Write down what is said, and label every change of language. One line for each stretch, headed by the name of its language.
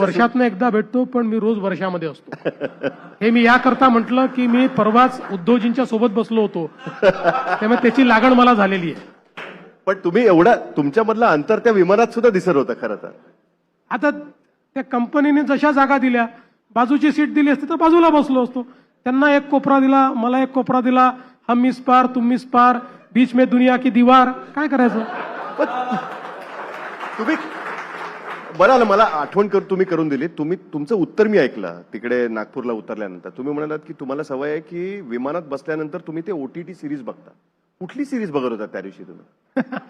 Marathi: वर्षातनं एकदा भेटतो, पण मी रोज वर्षामध्ये असतो. हे मी याकरता म्हटलं की मी परवाच उद्धवजींच्या सोबत बसलो होतो, त्यामुळे त्याची लागण मला झालेली आहे. पण तुम्ही एवढा तुमच्यामधलं अंतर त्या विमानात सुद्धा दिसत होतं खरं तर. आता त्या कंपनीने जशा जागा दिल्या, बाजूची सीट दिली असती तर बाजूला बसलो असतो. त्यांना एक कोपरा दिला, मला एक कोपरा दिला.
Hindi: हम इस पार तुम इस पार, बीच में दुनिया की दीवार.
Marathi: काय करायचं? तुम्ही बरं, मला आठवण तुम्ही करून दिली. तुमचं उत्तर मी ऐकलं तिकडे नागपूरला उतरल्यानंतर. तुम्ही म्हणालात की तुम्हाला सवय आहे की विमानात बसल्यानंतर तुम्ही ते ओटीटी सिरीज बघता. कुठली सिरीज बघत होता त्या दिवशी तुम्ही?